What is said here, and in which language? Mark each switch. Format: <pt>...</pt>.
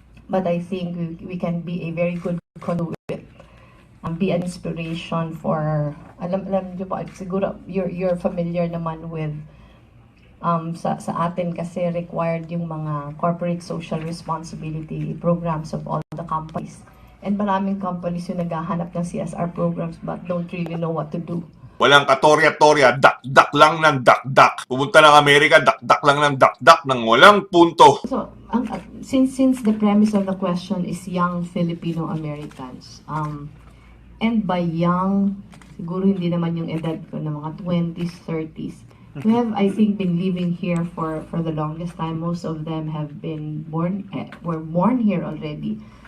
<en>But I think we can be a very good conduit and be an inspiration for,</en> <tl>alam niyo po, siguro</tl> <en>you're familiar naman with</en> <tl>sa atin kasi</tl> <en>required</en> <tl>yung mga</tl> <en>corporate social responsibility programs of all the companies. And</en> <tl>maraming</tl> <en>companies</en> <tl>yung naghahanap ng</tl> <en>CSR programs but don't really know what to do.</en> <tl>Walang katorya-torya, dak-dak lang ng dak-dak. Pumunta ng Amerika, dak-dak lang ng dak-dak ng walang punto.</tl> <en>So, since the premise of the question is young Filipino Americans, and by young,</en> <tl>siguro hindi naman yung edad ko na mga</tl> <en>20s, 30s, we have, I think, been living here for the longest time. Most of them have been were born here already.</en>